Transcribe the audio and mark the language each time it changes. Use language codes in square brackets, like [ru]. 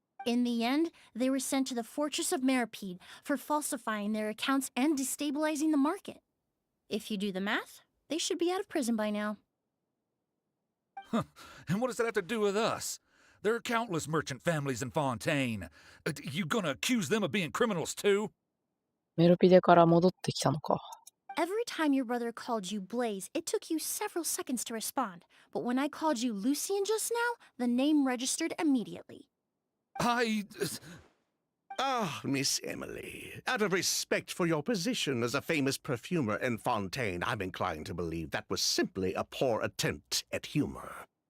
[en] In the end, they were sent to the Fortress of Meripede for falsifying their accounts and destabilizing the market. If you do the math, they should be out of prison by now. And what does that have to do with us? There are countless merchant families in Fontaine. You gonna accuse them of being criminals too? [ja] メロピデから戻ってきたのか。 [en] Every time your brother called you Blaze, it took you several seconds to respond. But when I called you Lucian just now, the name registered immediately. Ah, Miss Emilie, out of respect for your position as a famous perfumer in Fontaine, I'm inclined to believe that was simply a poor attempt at humor.